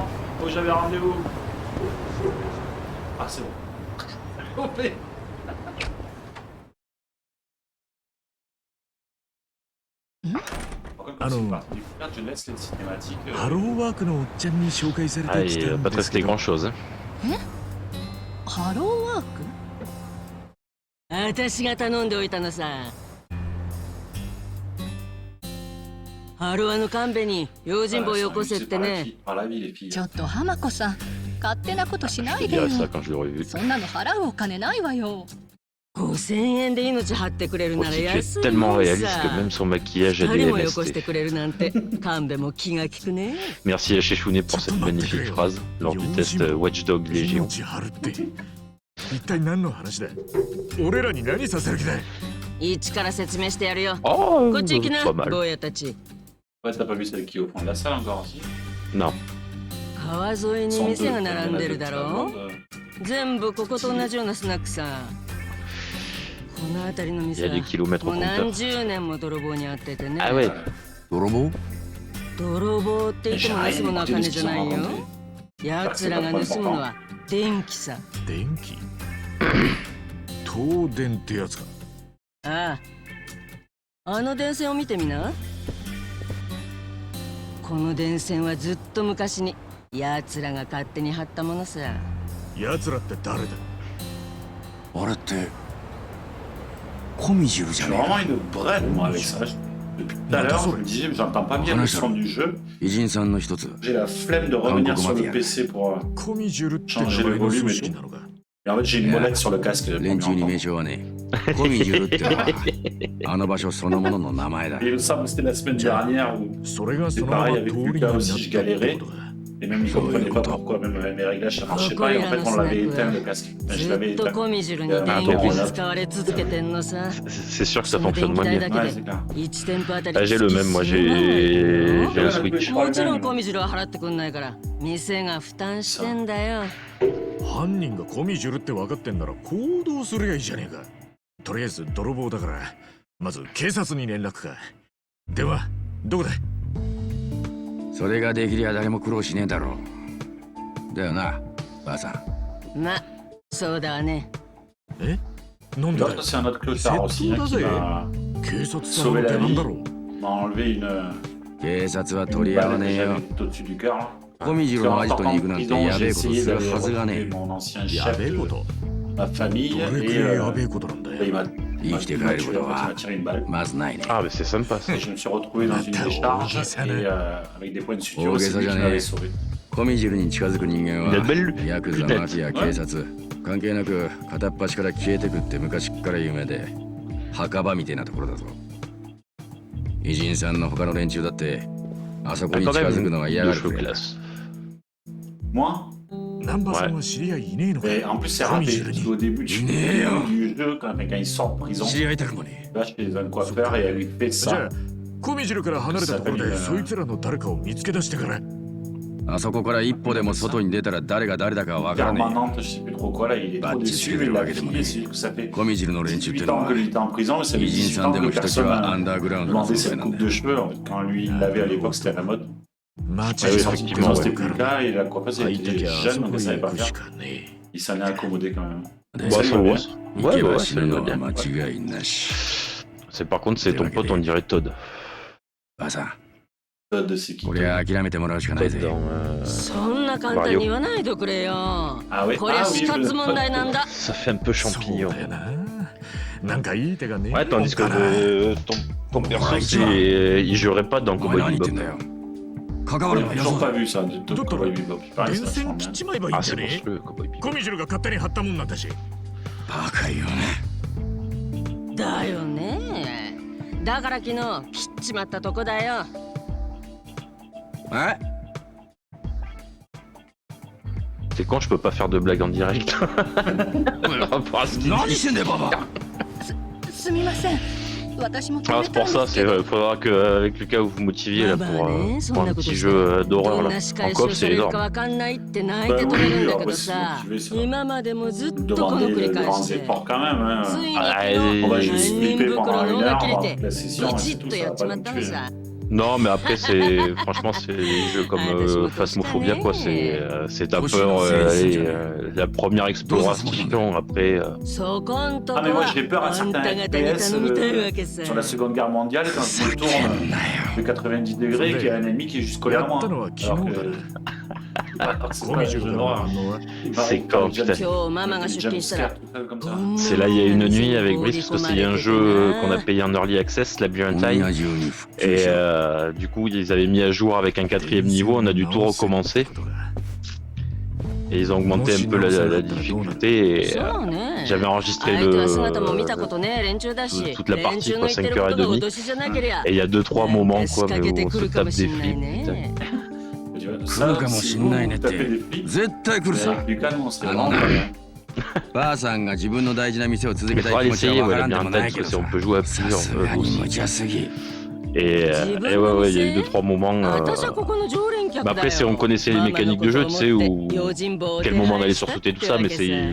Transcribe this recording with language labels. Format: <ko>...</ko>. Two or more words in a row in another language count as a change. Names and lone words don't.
<fr>Oh j'avais rendez-vous. Ah c'est bon. Coupé. Je laisse les cinématiques. Ah, il va pas te rester grand chose. Hein.</fr> <ja>ハローワーク？私が頼んでおいたのさ。ハロワの神戸に用心棒よこせってね。ちょっと浜子さん、勝手なことしな</ja> <fr>Je</fr> <ja>いでよ</ja> <fr>dirais ça quand je l'aurais vu.</fr> <ja>そんなの払うお金ないわよ 5000円で命張ってくれるなら</ja> <fr>Aussi, tu</fr> <ja>安</ja> <fr>es</fr> <ja>い</ja> <fr>tellement</fr> <ja>もん</ja> <fr>réaliste</fr> <ja>さ</ja> <fr>que même son maquillage a</fr> <ja>二</ja> <fr>des</fr> <ja>人もよこして</ja> <fr>MST.</fr> <ja>くれるなんて神戸も気が利くね</ja> <fr>Merci à Shishune pour cette magnifique phrase lors du test Watch Dog Légion.</fr> <ja>命張るって一体何の話だ俺らに何させる気だ一から説明してやるよ</ja> <fr>Oh,</fr> <ja>こっち行きな</ja> <fr>pas mal.</fr> <ja>坊やたち</ja> <fr>Ouais, t'as pas vu celle qui est au fond de la salle encore aussi? Non.</fr> <ja>川沿いに</ja> <fr>Sans</fr> <ja>店</ja> <fr>doute,</fr> <ja>が</ja> <fr>il y en</fr> <ja>並ん</ja> <fr>a</fr> <ja>で</ja> <fr>deux</fr> <ja>るだ</ja> <fr>qui</fr> <ja>ろ</ja> <fr>attendent,</fr> <ja>全部ここと同じようなスナックさこの辺りの</ja> <fr>Il y</fr> <ja>店</ja> <fr>a des kilomètres</fr> <ja>も</ja> <fr>au</fr> <ja>う何</ja> <fr>compteur.</fr> <ja>十年も泥棒にあっててね</ja> <fr>Ah ouais.</fr> <ja>泥棒泥棒って言っても盗むのは金じゃないよ奴らが盗むのは電気さ電気東電ってやつかあああの電線を見てみなこの電線はずっと昔に奴らが勝手に張ったものさ奴らって誰だあれってコミジュルじゃ</ja> <fr>J'ai</fr> <ja>ねえ</ja> <fr>vraiment</fr> <ja>か</ja> <fr>une brêle, moi, avec ça. Depuis tout à l'heure, je me disais, mais j'entends pas bien le son du jeu.</fr> <ja>偉人さんの一つ</ja> <fr>J'ai la flemme de revenir sur le PC pour.</fr> <ja>コミジュルって名</ja> <fr>Changer</fr> <ja>前</ja> <fr>le</fr> <ja>の</ja> <fr>volume</fr> <ja>組</ja> <fr>et</fr> <ja>織</ja> <fr>tout.</fr> <ja>なのか</ja> <fr>Et en fait, j'ai une molette sur le casque.</fr> <ja>連中に名称はねコミジュルってのはあの場所そのものの名前だ</ja> <fr>Et il me semble que c'était la semaine dernière où.</fr> <ja>それがそ</ja> <fr>C'est</fr> <ja>のまま</ja> <fr>pareil</fr> <ja>通</ja> <fr>avec</fr> <ja>りに</ja> <fr>Lucas</fr> <ja>なっ</ja> <fr>aussi,</fr> <ja>た</ja> <fr>je</fr> <ja>って</ja> <fr>galérais.</fr> <ja>ことだ</ja> <fr>Et même ils comprenaient pas pourquoi même mes réglages ça marchait pas. Et en fait, on l'avait éteint le casque. Enfin, je</fr> <ja>ず</ja> <fr>l'avais</fr> <ja>っと</ja> <fr>éteint.</fr> <ja>コミジュルに電気使われ続けてんのさ</ja> <fr>C'est sûr que ça</fr> <ja>その</ja> <fr>fonctionne</fr> <ja>電気</ja> <fr>moins</fr> <ja>代</ja> <fr>bien.</fr> <ja>だ</ja> <fr>Ouais,</fr> <ja>け</ja> <fr>c'est</fr> <ja>で</ja> <fr>clair.</fr> <ja>1店舗あたり</ja> <fr>Ah, j'ai le même, moi j'ai un Switch.</fr> <ja>もちろんコミジュルは払ってくんないから店が負担してんだよ犯人がコミジュルって分かってんなら行動すりゃいいじゃねえかとりあえず泥棒だからまず警察に連絡かではどこだそれができりゃ誰も苦労しねえだろうだよなばあさんまそうだわねえなんでだよ</ja> <fr>L'autre, c'est un autre clochard aussi hein, qui m'a</fr> <ja>警察さんの手なんだろう</ja> <fr>m'a enlevé une</fr> <ja>警察は取り合わ</ja> <fr>balle</fr> <ja>ね</ja> <fr>que</fr> <ja>えよ</ja> <fr>j'avais tout au-dessus du cœur. Là.</fr> <ja>コミジュルのアジトに行くなんて</ja> <fr>Prison,</fr> <ja>や</ja> <fr>j'ai</fr> <ja>べえこと</ja> <fr>essayé</fr> <ja>する</ja> <fr>d'aller</fr> <ja>はずがね</ja> <fr>retrouver</fr> <ja>え</ja> <fr>mon ancien</fr> <ja>や</ja> <fr>chef</fr> <ja>べえこ</ja> <fr>de</fr> <ja>と</ja> <fr>ma famille</fr> <ja>どれく</ja> <fr>et</fr> <ja>らいやべえことなんだ</ja> <fr>il</fr> <ja>よ</ja> <fr>m'a</fr> <ja>生きて</ja> <fr>il</fr> <ja>帰</ja> <fr>m'a</fr> <ja>る</ja> <fr>tué,</fr> <ja>こと</ja> <fr>en fait, il</fr> <ja>は</ja> <fr>m'a tiré une balle.</fr> <ja>まずないね</ja> <fr>Ah, mais c'est sympa ça. Et je me suis retrouvé dans une décharge et avec des points de suture, Ok, c'est ça, lui qui j'en ai. m'avait sauvé.</fr> <ja>コミジュルに近づく人間</ja> <fr>Il a de</fr> <ja>は</ja> <fr>belles</fr> <ja>ヤクザ</ja> <fr>lunettes.</fr> <ja>マフィア警察関係なく片っ端から消えてくって昔っから有名で墓場みたいなところだぞ偉人さんの他の連中だってあそこ</ja> <fr>Ah,</fr> <ja>に</ja> <fr>quand</fr> <ja>近づく</ja> <fr>même,</fr> <ja>のが嫌</ja> <fr>deux</fr> <ja>がるく</ja> <fr>cheveux</fr> <ja>らいだ</ja> <fr>classe. Moi,</fr> <ja>南波さんは知り合いいねえのか</ja> <fr>et en plus c'est</fr> <ja>コミ</ja> <fr>raté</fr> <ja>ジュル</ja> <fr>parce</fr> <ja>に</ja> <fr>qu'au début du jeu, quand il sort de prison,</fr> <ja>知り合いたくもね</ja> <fr>il va chez un coiffeur et elle lui fait</fr> <ja>じゃ</ja> <fr>ça.</fr> <ja>あコミジュルから離れたところでそいつらの誰かを見つけ出してからあそこから一歩でも外に出たら誰が誰だかわからね</ja> <fr>Permanente, je sais plus trop quoi là, il est trop Bah, déçu, tu sais, il l'a le filé, c'est juste que ça fait</fr> <ja>えコミジュルの連中って</ja> <fr>18</fr> <ja>の</ja> <fr>ans</fr> <ja>は</ja> <fr>que lui était en prison et ça fait</fr> <ja>偉人</ja> <fr>18</fr> <ja>さん</ja> <fr>ans</fr> <ja>で</ja> <fr>que</fr> <ja>もひとき</ja> <fr>personne</fr> <ja>はア</ja> <fr>n'a</fr> <ja>ンダーグラウンドの</ja> <fr>demandé</fr> <ja>存在</ja> <fr>cette</fr> <ja>なん</ja> <fr>coupe</fr> <ja>だ</ja> <fr>de cheveux. En fait, quand lui il l'avait à l'époque, c'était à la mode.</fr> <ja>街</ja> <fr>Ah oui,</fr> <ja>で</ja> <fr>effectivement, C'était ouais. plus le cas et la coiffeuse</fr> <ja>入</ja> <fr>elle</fr> <ja>ったき</ja> <fr>était</fr> <ja>ゃあ</ja> <fr>jeune,</fr> <ja>そ</ja> <fr>mais</fr> <ja>こ</ja> <fr>elle</fr> <ja>へ</ja> <fr>savait</fr> <ja>行</ja> <fr>pas</fr> <ja>くし</ja> <fr>faire.</fr> <ja>かね</ja> <fr>Il s'en est accommodé quand même.</fr> <ja>で</ja> <fr>Bah, Salut, ça ouais. va.</fr> <ja>行</ja> <fr>Ouais,</fr> <ja>け</ja> <fr>bah</fr> <ja>ば</ja> <fr>ouais,</fr> <ja>死</ja> <fr>ça</fr> <ja>ぬ</ja> <fr>lui</fr> <ja>の</ja> <fr>va</fr> <ja>は</ja> <fr>bien.</fr> <ja>間違いなし</ja> <fr>C'est par contre, c'est ton pote, on dirait Todd.</fr> <ja>ばあさん</ja> <fr>Todd, c'est qui</fr> <ja>これは諦めてもらうしかない</ja> <fr>Todd</fr> <ja>ぜ</ja> <fr>dans.</fr> <ja>そんな簡単に言わないでくれよ</ja> <fr>Ah ouais</fr> <ja>こりゃ</ja> <fr>Ah</fr> <ja>死</ja> <fr>oui,</fr> <ja>活問題なんだ</ja> <fr>Ça fait un peu</fr> <ja>そう</ja> <fr>champignon.</fr> <ja>だよななんかいい手がね</ja> <fr>Ouais, tandis que</fr> <ja>かな</ja> <fr>ton perso, il jouerait pas dans</fr> <ja>お前</ja> <fr>Cowboy</fr> <ja>何言ってん</ja> <fr>Bebop.</fr> <ja>だよ関わ</ja> <fr>J'ai</fr> <ja>るのや</ja> <fr>toujours</fr> <ja>ぞ</ja> <fr>pas vu ça, de Todd Cowboy Bebop. Il paraît</fr> <ja>電</ja> <fr>que c'est</fr> <ja>線</ja> <fr>vachement</fr> <ja>切っ</ja> <fr>bien.</fr> <ja>ちまえばいいん</ja> <fr>Ah,</fr> <ja>じゃ</ja> <fr>c'est</fr> <ja>ね</ja> <fr>monstrueux, Cowboy Bebop.</fr> <ja>コミジュルが勝手に貼ったもんなんだしバカよねだよねだから昨日切っちまったとこだよえ</ja> <fr>C'est con, je peux pas faire de blague en direct. Par rapport à ce qu'il</fr> <ja>何</ja> <fr>dit.</fr> <ja>してんだよババすみません私も</ja> <fr>Ah,</fr> <ja>食</ja> <fr>c'est</fr> <ja>べたい</ja> <fr>pour</fr> <ja>ん</ja> <fr>ça,</fr> <ja>ですけど</ja> <fr>faudra qu'avec Lucas vous vous motiviez là, Bah, pour un petit jeu</fr> <ja>ど</ja> <fr>d'horreur</fr> <ja>ん</ja> <fr>là.</fr> <ja>な仕</ja> <fr>En</fr> <ja>返し</ja> <fr>coop,</fr> <ja>をさ</ja> <fr>c'est</fr> <ja>れる</ja> <fr>énorme.</fr> <ja>かわかんないって泣いて止めるんだけどさ</ja> <fr>Bah oui, alors,</fr> <ja>今までもずっとこの</ja> <fr>Demander</fr> <ja>繰り</ja> <fr>de</fr> <ja>返</ja> <fr>grands</fr> <ja>しで</ja> <fr>efforts quand même. Hein.</fr> <ja>ついに</ja> <fr>Ah,</fr> <ja>昨日</ja> <fr>On va</fr> <ja>犯</ja> <fr>juste</fr> <ja>人</ja> <fr>flipper</fr> <ja>袋</ja> <fr>pendant</fr> <ja>の</ja> <fr>une</fr> <ja>緒が</ja> <fr>heure</fr> <ja>切れ</ja> <fr>pendant</fr> <ja>て</ja> <fr>la session</fr> <ja>ビ</ja> <fr>et</fr> <ja>チ</ja> <fr>c'est</fr> <ja>ッ</ja> <fr>tout,</fr> <ja>と</ja> <fr>ça</fr> <ja>や</ja> <fr>va</fr> <ja>っち</ja> <fr>pas</fr> <ja>まっ</ja> <fr>nous</fr> <ja>たの</ja> <fr>tuer.</fr> <ja>さ</ja> <fr>Non, mais après, c'est franchement, c'est des jeux comme Phasmophobia, quoi. C'est ta peur, la première exploration, après.</fr> <ja>そこんとこ</ja> <fr>Ah mais moi</fr> <ja>は</ja> <fr>j'ai peur à</fr> <ja>あん</ja> <fr>certains</fr> <ja>た方に</ja> <fr>FPS</fr> <ja>頼みたいわけさ</ja> <fr>sur la Seconde Guerre mondiale quand je me tourne de 90 degrés qu'il y a un ennemi qui est juste collé</fr> <ja>や</ja> <fr>à</fr> <ja>っ</ja> <fr>moi.</fr> <ja>たのは</ja> <fr>Alors</fr> <ja>昨日</ja> <fr>que</fr> <ja>だな</ja> <fr>alors que c'est</fr> <ja>コ</ja> <fr>pas</fr> <ja>ミ</ja> <fr>un</fr> <ja>ジュ</ja> <fr>jeu</fr> <ja>ルからの</ja> <fr>d'horreur.</fr> <ja>反応は</ja> <fr>Il paraît C'est que quand, j'aime-</fr> <ja>今日ママが</ja> <fr>des</fr> <ja>出</ja> <fr>jump</fr> <ja>勤したら</ja> <fr>scares, tout ça comme ça. C'est là, il y a une nuit avec Brice, parce qu'il y a un jeu qu'on a payé en</fr> <en>early access,</en> <fr>Labyrinth</fr> <ja>女</ja> <fr>Time.</fr> <ja>中に復旧</ja> <fr>Et</fr> <ja>しろ</ja> <fr>du coup, ils avaient mis à jour avec un 4e niveau, on a dû tout recommencer. Et ils ont augmenté un peu la difficulté. Et,</fr> <ja>そうね</ja> <fr>j'avais enregistré</fr> <ja>相手は姿も見たことねえ連中だ</ja> <fr>toute</fr> <ja>し</ja> <fr>toute la</fr> <ja>連</ja> <fr>partie</fr> <ja>中</ja> <fr>quoi,</fr> <ja>の言ってる</ja> <fr>5</fr> <ja>こ</ja> <fr>heures et</fr> <ja>とが</ja> <fr>demie.</fr> <ja>脅しじゃなけりゃ</ja> <fr>Et il y a 2-3 moments</fr> <ja>仕</ja> <fr>quoi,</fr> <ja>掛</ja> <fr>mais</fr> <ja>けて</ja> <fr>où on</fr> <ja>く</ja> <fr>se</fr> <ja>るかも</ja> <fr>tape</fr> <ja>し</ja> <fr>des</fr> <ja>んない</ja> <fr>flips.</fr> <ja>ね</ja> <fr>Tu vois,</fr> <ja>来るかもしんないねっ</ja> <fr>taper</fr> <ja>て</ja> <fr>des flips.</fr> <ja>絶対来るさ</ja> <fr>Avec Lucas, nous, on serait</fr> <ja>あの</ja> <fr>vraiment pas bien.</fr> <ja>ばあさんが自分の大事な店を続</ja> <fr>Il</fr> <ja>けたい</ja> <fr>faudra</fr> <ja>気持ちは</ja> <fr>l'essayer,</fr> <ja>わ</ja> <fr>ouais,</fr> <ja>からんでも</ja> <fr>labyrinthe,</fr> <ja>ないけ</ja> <fr>parce</fr> <ja>ど</ja> <fr>que si on</fr> <ja>さ</ja> <fr>peut jouer à</fr> <ja>さ</ja> <fr>plusieurs</fr> <ja>すがに無</ja> <fr>aussi.</fr> <ja>茶すぎ</ja> <fr>Et ouais, ouais, il y a eu 2-3 moments.</fr> <ja>私はここの常連客だ</ja> <fr>Bah</fr> <ja>よ</ja> <fr>après, si on connaissait les mécaniques de jeu, tu sais, où</fr> <ja>用心棒を</ja> <fr>quel</fr> <ja>手</ja> <fr>moment</fr> <ja>配</ja> <fr>d'aller</fr> <ja>したっ</ja> <fr>sursauter</fr> <ja>て</ja> <fr>tout ça,</fr> <ja>わ</ja> <fr>mais</fr> <ja>け</ja> <fr>c'est</fr>